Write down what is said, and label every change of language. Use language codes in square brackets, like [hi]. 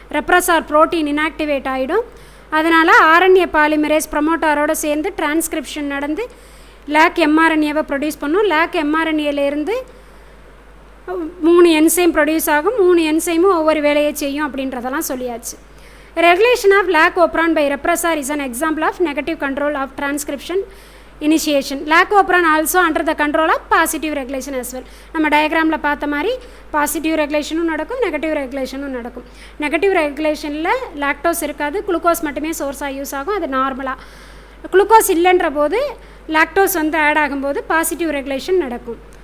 [ta] Repressor protein inactivate ஆகிடும். அதனால் RNA polymerase ப்ரொமோட்டாரோட சேர்ந்து டிரான்ஸ்கிரிப்ஷன் நடந்து லேக் எம்ஆர்என்ஏவை ப்ரொடியூஸ் பண்ணும். லேக் எம்ஆர்என்ஏலேருந்து 3 என்சைம் ப்ரொடியூஸ் ஆகும். 3 என்சைமும் ஒவ்வொரு வேலையை செய்யும் அப்படின்றதெல்லாம் சொல்லியாச்சு. [en] Regulation of lac operon by repressor is an example of negative control of transcription initiation. Lac operon also under the control of positive regulation as well. [ta] நம்ம டயக்ராமில் பார்த்த மாதிரி பாசிட்டிவ் ரெகுலேஷனும் நடக்கும், நெகட்டிவ் ரெகுலேஷனும் நடக்கும். நெகட்டிவ் ரெகுலேஷனில் லாக்டோஸ் இருக்காது, குளுக்கோஸ் மட்டுமே சோர்ஸாக use ஆகும். அது நார்மலாக. குளுக்கோஸ் இல்லைன்ற போது லாக்டோஸ் வந்து ஆட் ஆகும்போது பாசிட்டிவ் ரெகுலேஷன் நடக்கும்.